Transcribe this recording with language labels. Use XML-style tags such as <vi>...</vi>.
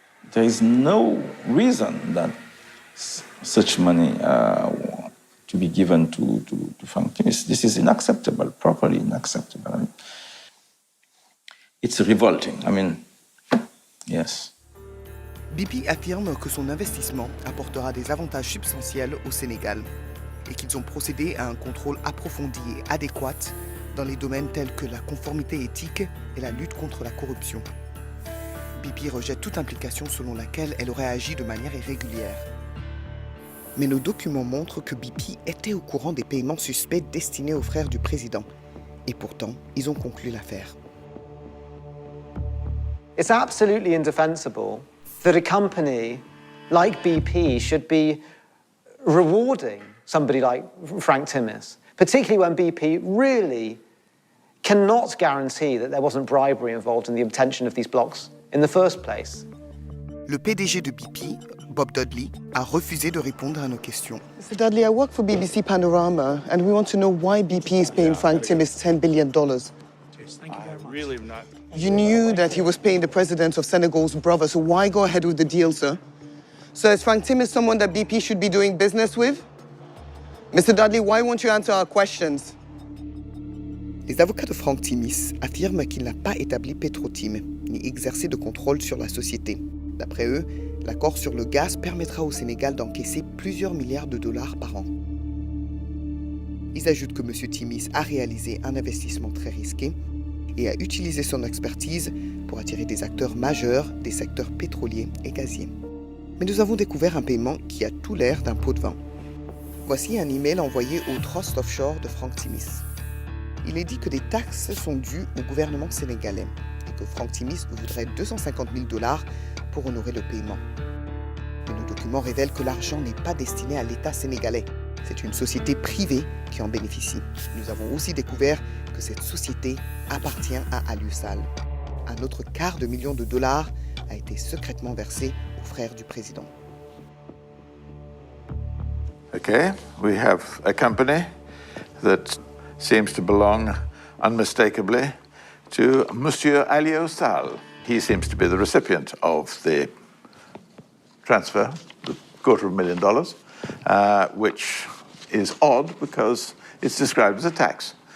<en>There is no reason that such money to be given to Frank Timis. This is unacceptable, properly unacceptable. I mean, it's revolting. I mean, yes.</en> <fr>BP affirme que son investissement apportera des avantages substantiels au Sénégal et qu'ils ont procédé à un contrôle approfondi et adéquat dans les domaines tels que la conformité éthique et la lutte contre la corruption. BP rejette toute implication selon laquelle elle aurait agi de manière irrégulière. Mais nos documents montrent que BP était au courant des paiements suspects destinés aux frères du président. Et pourtant, ils ont conclu l'affaire.</fr> <en>It's absolutely indefensible that a company like BP should be rewarding somebody like Frank Timmis, particularly when BP really cannot guarantee that there wasn't bribery involved in the obtention of these blocks in the first place.</en> <fr>Le PDG de BP, Bob Dudley, a refusé de répondre à nos questions.</fr> <en>Mr. Dudley, I work for BBC Panorama, and we want to know why BP is paying Frank Timmis $10 billion. Really not. You knew that he was paying the president of Senegal's brother, so why go ahead with the deal, sir? So is Frank Timmis someone that BP should be doing business with? Mr. Dudley, why won't you answer our questions?</en> <fr>Les avocats de Frank Timmis affirment qu'il n'a pas établi Petrotim, ni exercé de contrôle sur la société. D'après eux, l'accord sur le gaz permettra au Sénégal d'encaisser plusieurs milliards de dollars par an. Ils ajoutent que M. Timmis a réalisé un investissement très risqué et a utilisé son expertise pour attirer des acteurs majeurs des secteurs pétroliers et gaziers. Mais nous avons découvert un paiement qui a tout l'air d'un pot de vin. Voici un email envoyé au Trust Offshore de Frank Timmis. Il est dit que des taxes sont dues au gouvernement sénégalais et que Frank Timmis voudrait 250 000 dollars pour honorer le paiement. Mais nos documents révèlent que l'argent n'est pas destiné à l'État sénégalais. C'est une société privée qui en bénéficie. Nous avons aussi découvert que cette société appartient à Aliusal. Un autre $250 000 a été secrètement versé aux frères du président.</fr> <en>Okay, we have a company that seems to belong unmistakably to Monsieur Alio Sall. He seems to be the recipient of the transfer, the $250,000, which is odd because it's described as a tax.</en>